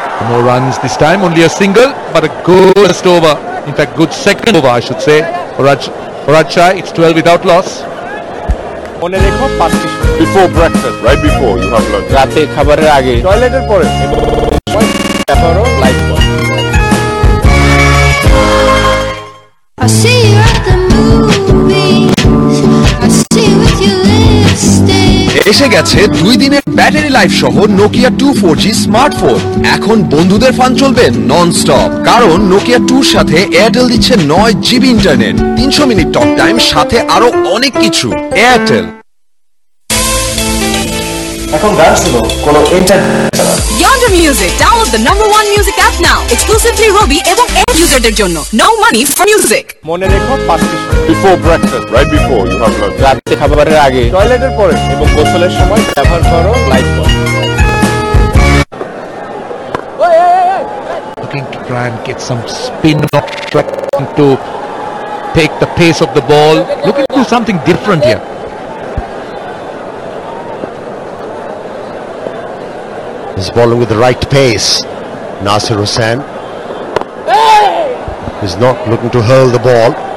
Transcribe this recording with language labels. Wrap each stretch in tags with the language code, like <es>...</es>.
<en>More runs this time, only a single, but a good first over. In fact, good second over, I should say. For Rajshahi, it's 12 without loss.</en> <bn>মনে রেখো</bn> <en>5 before breakfast, right before you have lunch.</en> <bn>রাতে খাবারের আগে, টয়লেটের পরে এবং ব্যবহারও life boy.</bn> <en>I see you at the movies. I see you with your lipstick.</en> <bn>এসে গেছে 2 দিনের ব্যাটারি লাইফ সহ নোকিয়া 24G স্মার্টফোন। এখন বন্ধুদের ফান চলবে নন স্টপ, কারণ নোকিয়া 2 সাথে এয়ারটেল দিচ্ছে 9 GB internet, 300 minute talk time, সাথে আরো অনেক কিছু। এয়ারটেল। এখন গান শুনো কোনো ইন্টারনেট ছাড়া।</bn> <en>Yonder Music. Download the #1 music app now. Exclusively Robi</en> <bn>এবং</bn> <en>end userদের</en> <bn>জন্য.</bn> <en>No money for music.</en> <bn>মনে রেখো</bn> <en>5 before breakfast, right before you have lunch.</en> <bn>রাতে খাবারের আগে, টয়লেটের পরে এবং গোসলের সময় ব্যবহার করো life boy.</bn> <en>Looking to try and get some spin off, trying to take the pace of the ball. Looking to do something different here. He's bowling with the right pace. Nasir Hussain is not looking to hurl the ball.</en>